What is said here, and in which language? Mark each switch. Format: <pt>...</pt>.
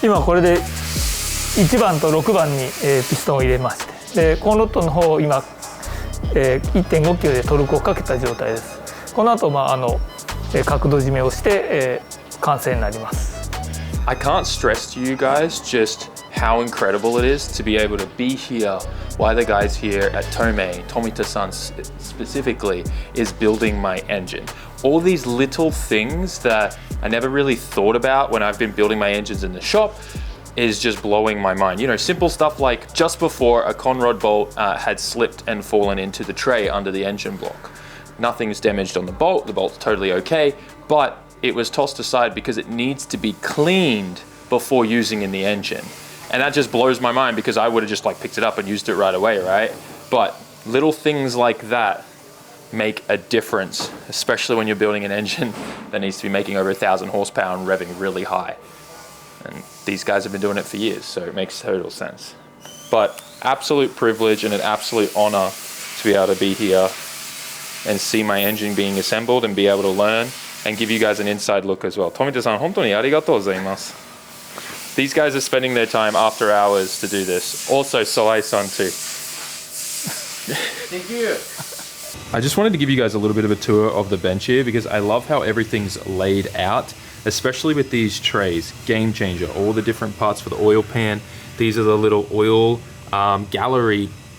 <ja>今これで1番と6番に、ピストンを入れまして、でコンロットの方を今、1.5 キロでトルクをかけた状態です。この後角度締めをして、完成になります。</ja> <en>I can't stress to you guys just how incredible it is to be able to be here while the guys here at Tomei, Tomita-san specifically, is building my engine. All these little things that I never really thought about when I've been building my engines in the shop is just blowing my mind. You know, simple stuff like just before a conrod bolt had slipped and fallen into the tray under the engine block. Nothing's damaged on the bolt's totally okay, but it was tossed aside because it needs to be cleaned before using in the engine. And that just blows my mind because I would have just like picked it up and used it right away, right? But little things like that make a difference, especially when you're building an engine that needs to be making over 1,000 horsepower and revving really high. And these guys have been doing it for years, so it makes total sense. But absolute privilege and an absolute honor to be able to be here and see my engine being assembled and be able to learn and give you guys an inside look as well.</en> <ja>Tomita-san, 本当にありがとうございます。</ja> <en>These guys are spending their time after hours to do this. Also, Soai-san too. Thank you. I just wanted to give you guys a little bit of a tour of the bench here because I love how everything's laid out, especially with these trays. Game changer, all the different parts for the oil pan. These are the little oil gallery</en>